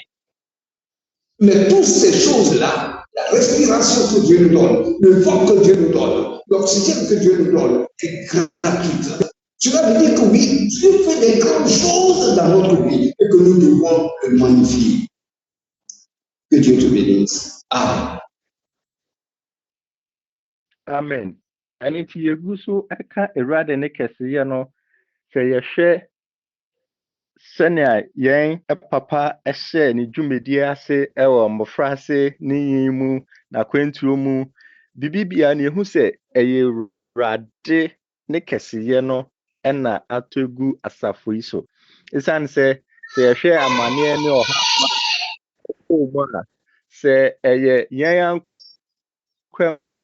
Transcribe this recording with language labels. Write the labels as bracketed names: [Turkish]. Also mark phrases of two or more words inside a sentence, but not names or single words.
[French] Mais toutes ces choses-là, la respiration que Dieu nous donne, le vent que Dieu nous donne, l'oxygène que Dieu nous donne est gratuite. Cela veut dire que oui, Dieu fait des grandes choses dans notre vie et que nous devons le magnifier. Que Dieu te bénisse. Amen. Amen. [Akan] ɛno nti yɛgu so ɛka Awurade ne kɛseyɛ no sɛ yɛhwɛ sɛnea yɛn papa ɛhyɛ ne dwumadie ase ɛwɔ mmɔfra ase ne yɛn mu n'akwantuo mu bibibia ne yɛhu sɛ ɛyɛ Awurade ne kɛseyɛ no ɛna atɔ gu asafo yi so ɛsiane sɛ yɛhwɛ amanneɛ ne ɔha mu a sɛ ɛyɛ yɛn ankwa